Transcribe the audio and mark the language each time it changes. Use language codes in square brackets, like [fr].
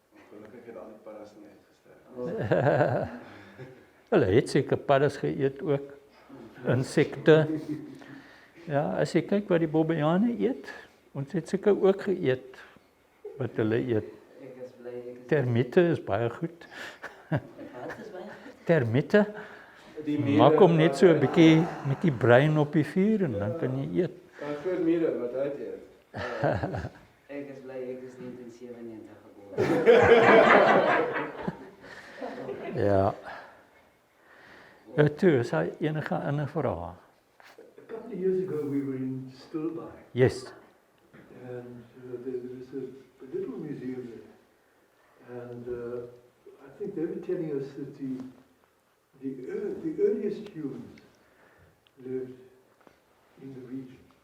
[af] Gelukkig het al die paddas nie uitgesterf. Hulle het seker paddas geëet ook, insekte. Ja, as jy kyk wat die bobbejane eet, ons het seker ook geëet wat hulle eet. Ek is bly ek is Termiete is baie goed. Wat is baie goed? Termiete, Die mure, maak hom net so 'n bietjie met die brein op die vuur en dan kan jy eet. Daar groot mure wat uit eet. Ek is bly ek is nie in 97 gebore. Ja. Ja, toe, is daar enige ander vrae? [en] A couple of years ago we were in Stilbaai, Yes. and there was a little museum there. And I think they were telling us that the earliest humans lived in the region.